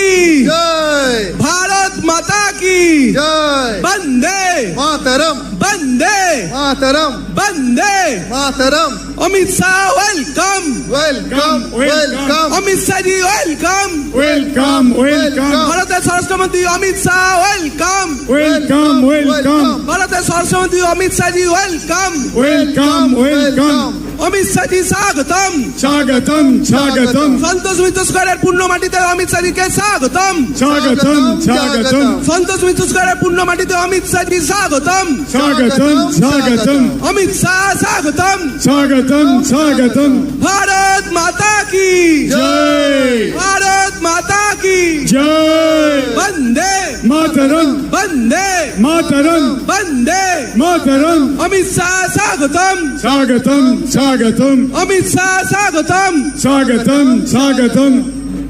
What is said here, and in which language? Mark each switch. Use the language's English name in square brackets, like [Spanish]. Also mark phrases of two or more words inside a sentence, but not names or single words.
[Hindi] जय। भारत माता की जय। वंदे मातरम। वंदे मातरम। वंदे मातरम। [English] अमित शाह वेलकम welcome welcome. अमित शाह जी वेलकम welcome welcome [Bangla] ভারতের স্বরাষ্ট্রমন্ত্রী অমিত শাহ ওয়েলকাম [English] welcome welcome [Bangla] ভারতের স্বরাষ্ট্রমন্ত্রী অমিত শাহ জি ওয়েলকাম [English] welcome welcome [Bangla] অমিত শাহ জি স্বাগতম [Hindi] स्वागतम स्वागतम [Bangla] সন্তোষ মিত্র স্কয়ারের পূর্ণ মাটিতে অমিত শাহ জিকে স্বাগতম [Hindi] स्वागतम स्वागतम [Bangla] সন্তোষ মিত্র স্কয়ারের পূর্ণ মাটিতে অমিত শাহ জি স্বাগতম [Hindi] स्वागतम स्वागतम [Bangla] অমিত শাহ স্বাগতম [Hindi] स्वागतम स्वागतम भारत माता की जय भारत माता की जय वंदे मातरम वंदे मातरम वंदे मातरम अमित शाह स्वागतम स्वागतम स्वागतम अमित शाह स्वागतम स्वागतम स्वागतम